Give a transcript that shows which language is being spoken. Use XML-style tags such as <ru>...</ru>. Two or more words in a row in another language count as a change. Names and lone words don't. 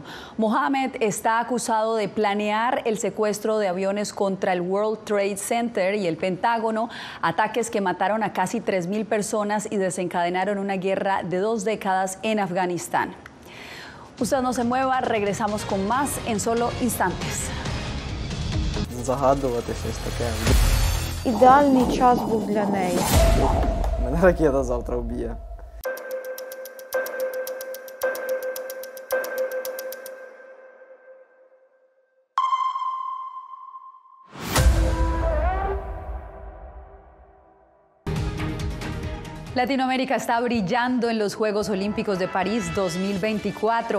<es>Mohammed está acusado de planear el secuestro de aviones contra el World Trade Center y el Pentágono, ataques que mataron a casi 3.000 personas y desencadenaron una guerra de 2 décadas en Afganistán. Usted no se mueva, regresamos con más en solo instantes.</es> <uk>Загадувати щось таке. Ідеальний час був для неї. Мене ракета завтра вб'є.</uk> <es>Latinoamérica está brillando en los Juegos Olímpicos de París 2024.</es>